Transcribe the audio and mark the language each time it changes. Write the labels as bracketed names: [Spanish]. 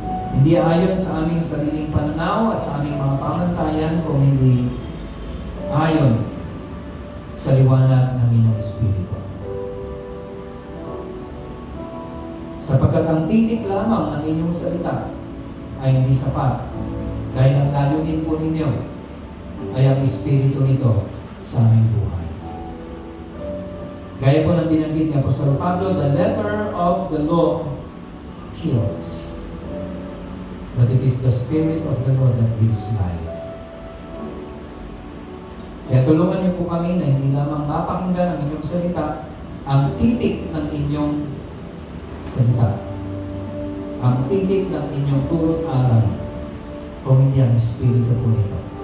[Filipino] Hindi ayon sa aming sariling pananaw at sa aming mga pamantayan, kung hindi ayon sa liwanag ng inyong Espiritu. Sapagkat ang titik lamang ng inyong salita ay hindi sapat, dahil ang layunin po ninyo ay ang Espiritu nito sa aming buhay. Gaya po ng binanggit ni Apostol Pablo, [English] the letter of the law kills, but it is the Spirit of the law that gives life. [Filipino] Kaya tulungan niyo po kami na hindi lamang mapakinggan ang inyong salita, ang titik ng inyong salita, ang titik ng inyong turot aral, kung hindi ang Espiritu po nito.